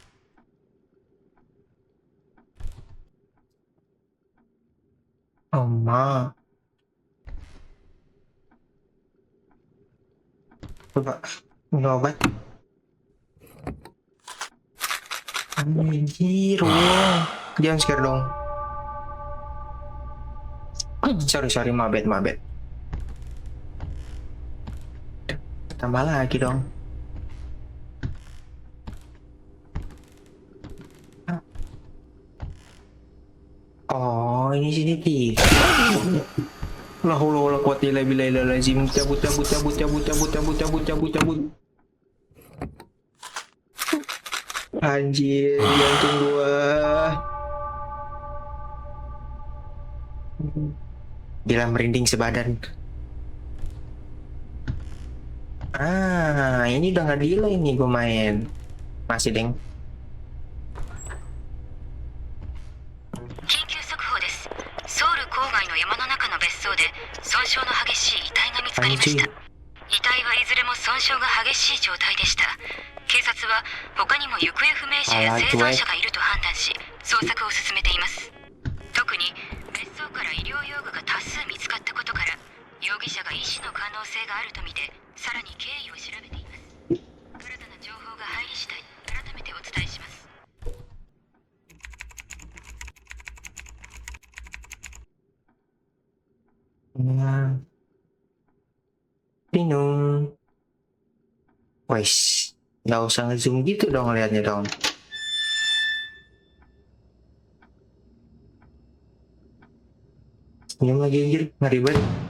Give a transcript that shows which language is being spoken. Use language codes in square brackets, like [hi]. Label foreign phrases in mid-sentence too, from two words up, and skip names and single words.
[id] Ma. Coba minum obat. Anjir, wow. Jangan scare dong. [en] Sorry, my bad. [id] Tambah lagi dong. Oh, ini CCTV. [ar] لا حول ولا قوة إلا بالله العظيم. [id] Cabut. Anjir, jantung gua. Gila, merinding sebadan. Ini udah nggak delay nih gue main. Masih, deng. [ja] 緊急速報です。ソウル郊山の中の別荘で損傷の激しい遺体が見つかりました。遺体はいずれも損傷が激しい状態でした。警察は他にも行方不明者や生存者がいると判断し捜索を進めています。特に別荘から医療用具が多数見つかったことから容疑者が医師の可能性があるとみてさらに経緯を調べています。新たな情報が入り次第改めてお伝えします。 [id] Nah, bingung. Wes, nggak usah ngezoom gitu dong liatnya dong. Senyum lagi anjir, ngeri banget.